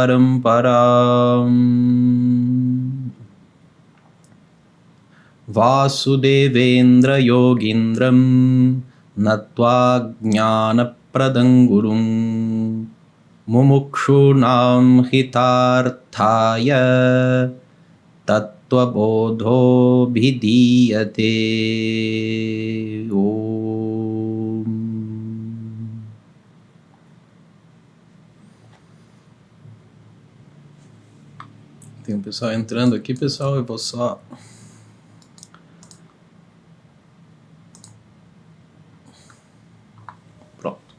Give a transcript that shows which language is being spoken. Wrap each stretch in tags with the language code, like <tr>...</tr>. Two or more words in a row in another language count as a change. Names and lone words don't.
<sa>Paramparam Vasudevendra Yogindram Natva Jnana Pradangurum Mumukshunam Hitarthaya Tattvabodho Bhidiyate. Om.</sa> <pt>Tem um pessoal entrando aqui, pessoal, eu vou só... Pronto.</pt>